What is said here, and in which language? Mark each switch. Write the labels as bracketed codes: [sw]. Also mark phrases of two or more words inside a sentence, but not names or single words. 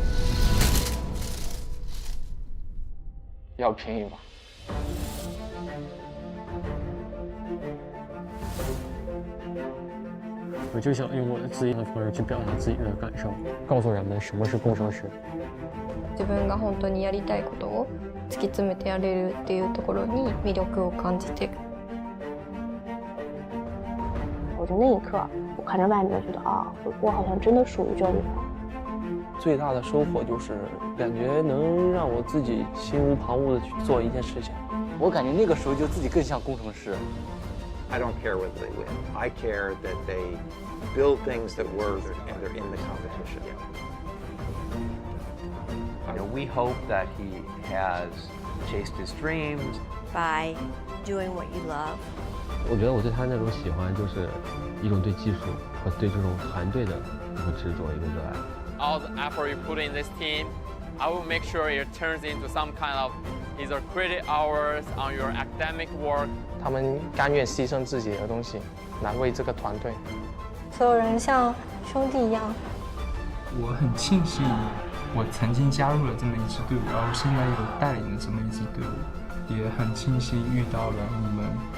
[zh] 要拼一把。我就想用我自己的方式去表达自己的感受，告诉人们什么是工程师。 [ja] 自分が本当にやりたいことを突き詰めてやれるっていうところに魅力を感じて。 [zh] 我就那一刻，我看着外面，觉得啊，我好像真的属于这里了。最大的收获就是感觉能让我自己心无旁骛的去做一件事情。我感觉那个时候就自己更像工程师。 [en] I don't care whether they win. I care that they build things that work and they're in the competition. We hope that he has chased his dreams by doing what you love. [zh] 我觉得我对他那种喜欢，就是一种对技术和对这种团队的一个执着，一个热爱。 [en] All the effort you put in this team, I will make sure it turns into some kind of either credit hours on your academic work. [zh] 他们甘愿牺牲自己的东西，来为这个团队。所有人像兄弟一样。我很庆幸我曾经加入了这么一支队伍，然后现在又带领了这么一支队伍，也很庆幸遇到了你们。